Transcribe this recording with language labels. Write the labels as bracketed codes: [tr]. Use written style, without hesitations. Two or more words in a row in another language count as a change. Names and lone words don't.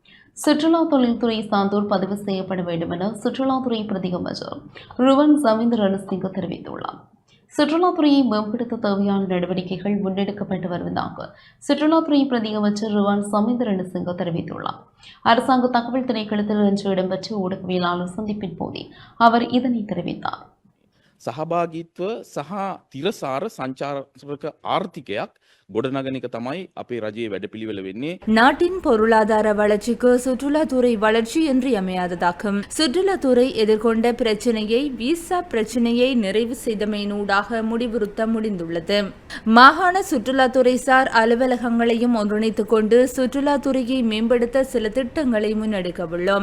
[ta] சுற்றுலா தொழில்துறை சார்ந்தோர் பதிவு செய்யப்பட வேண்டும் என சுற்றுலாத்துறை பிரதி அமைச்சர் ருவன் சமீந்திர ரணசிங்க தெரிவித்துள்ளார். சுற்றுலாத்துறையை மேம்படுத்த தேவையான நடவடிக்கைகள் முன்னெடுக்கப்பட்டு வருவதாக சுற்றுலாத்துறை பிரதி அமைச்சர் ருவான் சமீந்திர ரணசிங்க தெரிவித்துள்ளார். அரசாங்க தகவல் திணைக்களத்தில் இன்று இடம்பெற்ற ஊடகவியலாளர் சந்திப்பின் போதே அவர் இதனை தெரிவித்தார். [si] සහභාගීත්ව සහ තිරසාර සංචාරක ආර්ථිකයක් ගොඩනගන එක තමයි අපේ රජයේ වැඩපිළිවෙල වෙන්නේ. [ta] நாட்டின் பொருளாதார வளர்ச்சிக்கு சுற்றுலாத்துறை வளர்ச்சி இன்றியமையாததாகும். சுற்றுலாத்துறை எதிர்கொண்ட பிரச்சினையை விசா பிரச்சினையை நிறைவு செய்தமையினூடாக முடிவுறுத்த முடிந்துள்ளது. மாகாண சுற்றுலாத்துறை சார் அலுவலகங்களையும் ஒன்றிணைத்துக் கொண்டு சுற்றுலாத்துறையை மேம்படுத்த சில திட்டங்களை முன்னெடுக்கவுள்ளோம்.